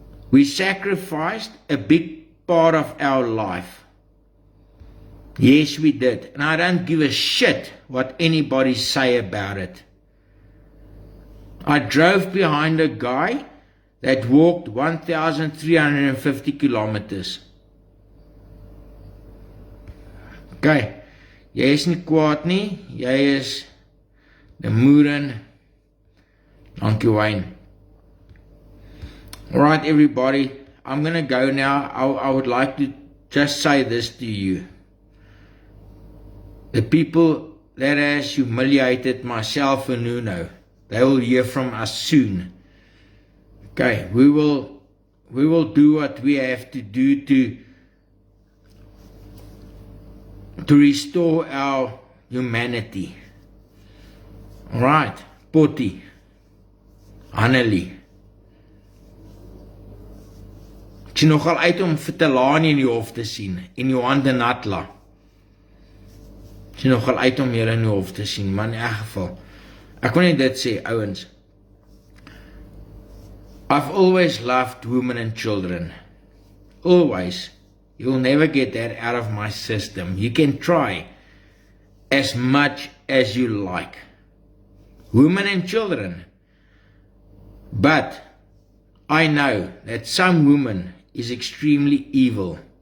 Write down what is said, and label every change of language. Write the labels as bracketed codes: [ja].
[en] We sacrificed a big part of our life. Yes, we did. And I don't give a shit what anybody say about it. I drove behind a guy that walked 1,350 kilometers. [af] Okay, jy is nie kwaad nie, jy is die moeren. Dankie Wayne. [en] Alright everybody, I'm gonna go now. I would like to just say this to you. The people that has humiliated myself and Nuno, they will hear from us soon. Okay, we will do what we have to do to restore our humanity. Alright, Potty, Annelie. [af] Ek sien nogal uit om vir Telani in die hof te sien, en Johan de Natla. Ek sien nogal uit om julle in die hof te sien, maar in elk geval, ek wil net dit sê, ouens. [en] I've always loved women and children. Always. You'll never get that out of my system. You can try as much as you like. Women and children. But I know that some women is extremely evil.